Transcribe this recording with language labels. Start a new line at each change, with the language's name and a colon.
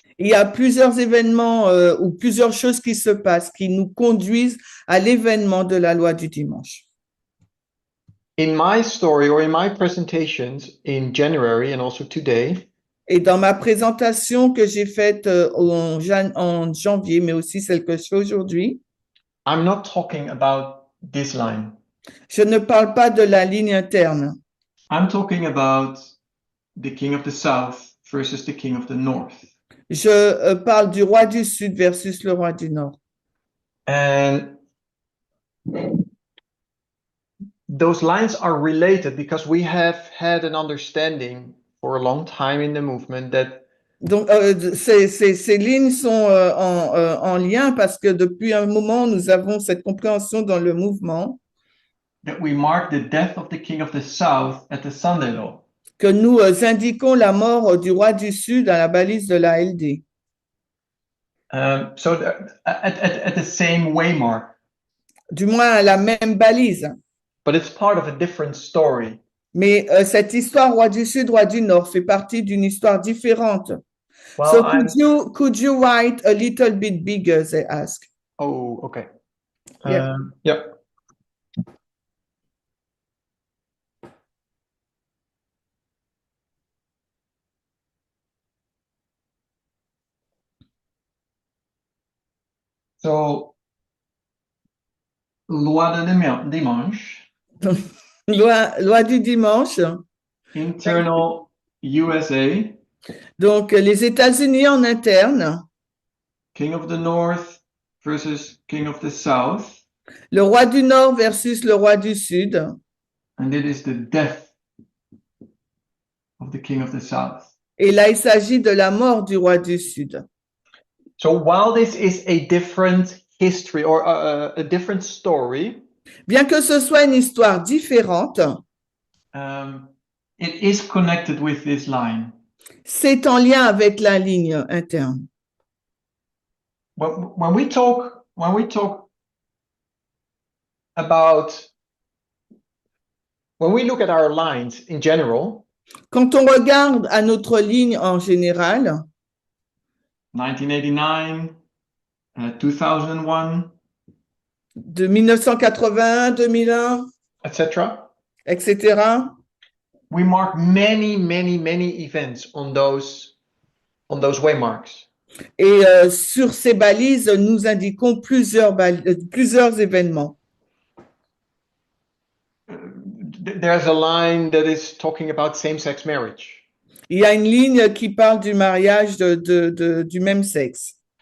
French: Il y a plusieurs événements ou plusieurs choses qui se passent qui nous conduisent à l'événement de la loi du dimanche.
English: In my story or in my presentations in January and also today,
French: Et dans ma présentation que j'ai faite en janvier, mais aussi celle que je fais aujourd'hui,
English: I'm not talking about this line.
French: je ne parle pas de la ligne interne.
English: I'm talking about the king of the south versus the king of the north.
French: Je parle du roi du Sud versus le roi du Nord.
English: And those lines are related because we have had an understanding for a long time in the movement that
French: Donc, ces lignes sont en lien parce que depuis un moment, nous avons cette compréhension dans le mouvement
English: that we mark the death of the king of the south at the Sunday law.
French: que nous indiquons la mort du roi du Sud à la balise de la LD.
English: So at the same waymark.
French: Du moins à la même balise.
English: But it's part of a different story.
French: Mais cette histoire roi du Sud, roi du Nord fait partie d'une histoire différente.
English: Well, so could you write a little bit bigger, they ask. Oh, okay. Yeah. Yep.
French: So, loi de dimanche. Loi du dimanche.
English: Internal USA.
French: Donc, les États-Unis en interne.
English: King of the North versus King of the South.
French: Le roi du Nord versus le roi du Sud.
English: And it is the death of the King of the South.
French: Et là, il s'agit de la mort du roi du Sud.
English: So while this is a different history or a different story,
French: bien que ce soit une histoire différente,
English: it is connected with this line.
French: C'est en lien avec la ligne interne.
English: When we talk about, when we look at our lines in general,
French: quand on regarde à notre ligne en général,
English: 1989, 2001,
French: de 1981, 2001, etc.
English: We mark many events on those waymarks.
French: Et sur ces balises, nous indiquons plusieurs événements.
English: There's a line that is talking about same-sex marriage.
French: Il y a une ligne qui parle du mariage du même sexe.